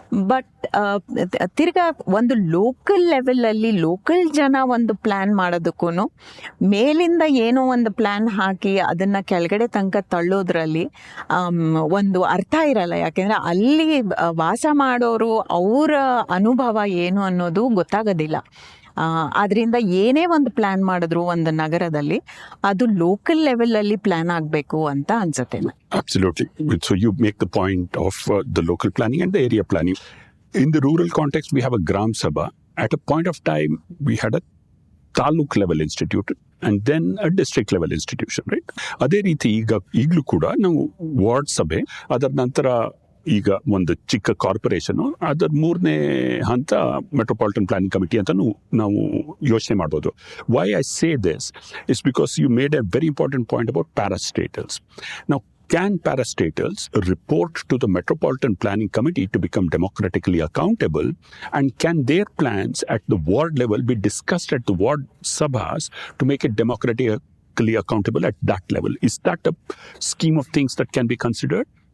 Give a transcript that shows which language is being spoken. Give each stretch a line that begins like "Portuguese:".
Kannada: But ತಿರ್ಗಾ ಒಂದು local ಲೆವೆಲಲ್ಲಿ ಲೋಕಲ್ ಜನ ಒಂದು ಪ್ಲ್ಯಾನ್ ಮಾಡೋದಕ್ಕೂ ಮೇಲಿಂದ ಏನೋ ಒಂದು ಪ್ಲ್ಯಾನ್ ಹಾಕಿ ಅದನ್ನು ಕೆಳಗಡೆ ತನಕ ತಳ್ಳೋದ್ರಲ್ಲಿ ಒಂದು ಅರ್ಥ ಇರಲ್ಲ. ಯಾಕೆಂದರೆ ಅಲ್ಲಿ ವಾಸ ಮಾಡೋರು ಅವರ ಅನುಭವ ಏನು ಅನ್ನೋದು ಗೊತ್ತಾಗೋದಿಲ್ಲ. ಅದರಿಂದ ಏನೇ ಒಂದು ಪ್ಲ್ಯಾನ್ ಮಾಡಿದ್ರು ಒಂದು ನಗರದಲ್ಲಿ ಅದು ಲೋಕಲ್ ಲೆವೆಲಲ್ಲಿ ಪ್ಲ್ಯಾನ್ ಆಗಬೇಕು ಅಂತ ಅನ್ಸುತ್ತೆ.
English: Absolutely. So you make the point of the local planning and the area planning. In the rural context, we have a Gram Sabha. At a point of time, we had a taluk level institute and then a district level institution, right?
Kannada: ಅದೇ ರೀತಿ ಈಗಲೂ ಕೂಡ ನಾವು ward ಸಭೆ, ಅದರ ನಂತರ ಈಗ ಒಂದು ಚಿಕ್ಕ ಕಾರ್ಪೊರೇಷನು, ಅದರ 3ನೇ ಹಂತ ಮೆಟ್ರೋಪಾಲಿಟನ್ ಪ್ಲಾನಿಂಗ್ ಕಮಿಟಿ ಅಂತ ನಾವು ಯೋಚನೆ ಮಾಡ್ಬೋದು.
English: Why I say this is because you made a very important point about parastatals. ನಾವು can parastatals report to the Metropolitan Planning Committee to become democratically accountable, and can their plans at the ward level be discussed at the ward sabhas to make it democratically accountable at that level? Is that a scheme of things that can be considered?